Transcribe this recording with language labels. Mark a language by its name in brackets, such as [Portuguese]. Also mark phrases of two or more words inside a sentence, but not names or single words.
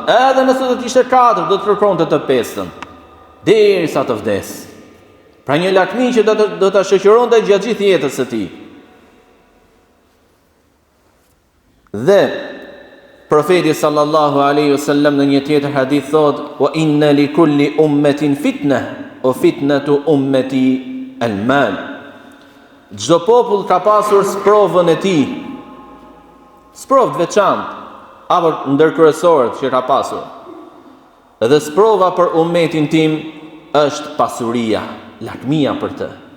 [Albanian] Edhe nëse do të ishte 4, do të kërkonte të 5-tën. Derisa të vdes. Pra një lakmi që do ta shoqëronte gjatë gjithë jetës së tij. Dhe profeti [Arabic] صلى الله عليه وسلم [Albanian] në një tjetër hadith thot: [Arabic] "وإن لكل أمة فتنة، وفتنة أمتي المال." [Albanian] Çdo popull ka pasur sprovën e tij. Sprovë të veçantë apo ndërkërësore që ka pasur. Edhe sprova për ummetin tim është pasuria, lakmia për të.